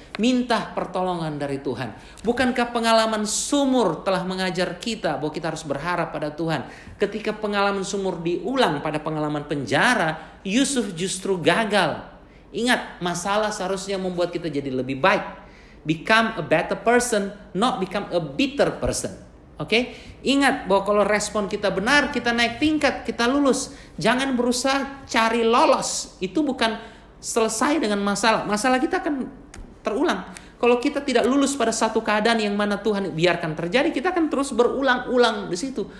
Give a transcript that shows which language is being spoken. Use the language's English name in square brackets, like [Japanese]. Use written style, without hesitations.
[Indonesian] Minta pertolongan dari Tuhan. Bukankah pengalaman sumur telah mengajar kita bahwa kita harus berharap pada Tuhan? Ketika pengalaman sumur diulang pada pengalaman penjara, Yusuf justru gagal. Ingat, masalah seharusnya membuat kita jadi lebih baik. [English] Become a better person, not become a bitter person. Oke? [Indonesian] Ingat bahwa kalau respon kita benar, kita naik tingkat, kita lulus. Jangan berusaha cari lolos. Itu bukan selesai dengan masalah. Masalah kita akan terulang. Kalau kita tidak lulus pada satu keadaan yang mana Tuhan biarkan terjadi, kita akan terus berulang-ulang di situ.